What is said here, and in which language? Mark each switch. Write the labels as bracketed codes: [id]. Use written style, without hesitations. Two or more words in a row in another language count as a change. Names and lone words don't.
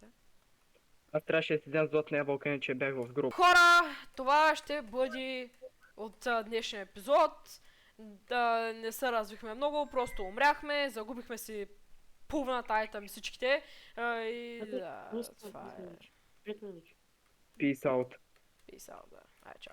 [bg] Аз трябваше да си взема златния ябълка, иначе бях в груп. Хора, това ще бъде от днешния епизод. Да не се развихме много, просто умряхме, загубихме си половината айтем всичките. И да, това е. 5 минути. [en] Peace out. Peace out, [bg] да. Ай, чао.